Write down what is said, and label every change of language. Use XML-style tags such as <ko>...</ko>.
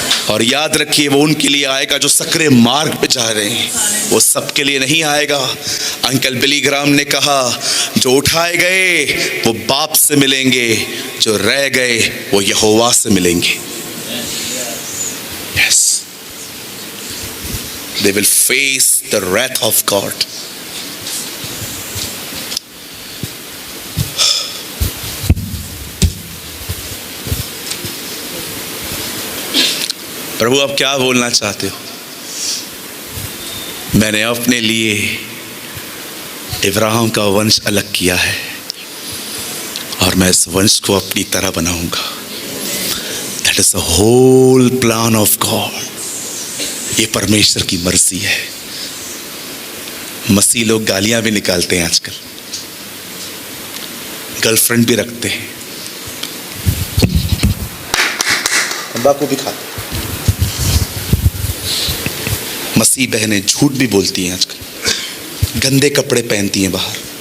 <hi>और याद रखिए वो उनके लिए आएगा जो सकरे मार्ग पे जा रहे हैं, वो सबके लिए नहीं आएगा। अंकल बिली ग्राम ने कहा जो उठाए गए वो बाप से मिलेंगे, जो रह गए वो यहोवा से मिलेंगे।</hi> <en>Yes, they will face the wrath of God.</en> <hi>प्रभु आप क्या बोलना चाहते हो? मैंने अपने लिए इब्राहिम का वंश अलग किया है और मैं इस वंश को अपनी तरह बनाऊंगा।</hi> <en>That is the whole plan of God.</en> <hi>ये परमेश्वर की मर्जी है। मसीह लोग गालियां भी निकालते हैं आजकल, गर्लफ्रेंड भी रखते हैं, तंबाकू भी खाते हैं। मसीह बहनें झूठ भी बोलती हैं आजकल, गंदे कपड़े पहनती हैं बाहर।</hi>